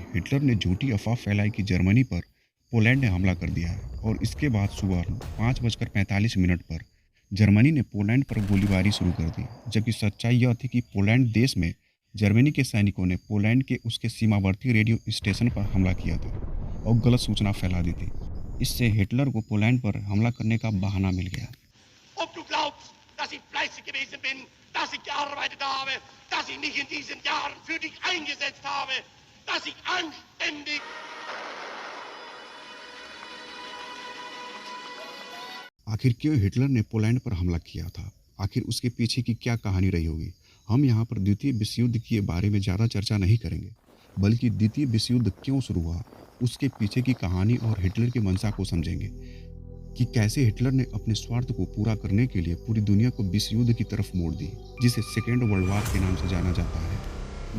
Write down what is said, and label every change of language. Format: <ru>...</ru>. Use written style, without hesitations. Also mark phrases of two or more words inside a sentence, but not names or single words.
<hi>हिटलर ने झूठी अफवाह फैलाई कि जर्मनी पर पोलैंड ने हमला कर दिया है और इसके बाद सुबह 5:45 पर जर्मनी ने पोलैंड पर गोलीबारी शुरू कर दी। जबकि सच्चाई यह थी कि पोलैंड देश में जर्मनी के सैनिकों ने पोलैंड के उसके सीमावर्ती रेडियो स्टेशन पर हमला किया था और गलत सूचना फैला दी थी। इससे हिटलर को पोलैंड पर हमला करने का बहाना मिल गया।</hi> <de>Ob du glaubst, dass ich fleißig gewesen bin, dass ich gearbeitet habe, dass ich mich in diesen Jahren für dich eingesetzt habe, dass ich anständig...</de> <hi>आखिर क्यों हिटलर ने पोलैंड पर हमला किया था? आखिर उसके पीछे की क्या कहानी रही होगी? हम यहाँ पर द्वितीय विश्व युद्ध के बारे में ज़्यादा चर्चा नहीं करेंगे, बल्कि द्वितीय विश्व युद्ध क्यों शुरू हुआ, उसके पीछे की कहानी और हिटलर की मंशा को समझेंगे कि कैसे हिटलर ने अपने स्वार्थ को पूरा करने के लिए पूरी दुनिया को विश्व युद्ध की तरफ मोड़ दी, जिसे</hi> <en>second world war</en> <hi>के नाम से जाना जाता है।</hi>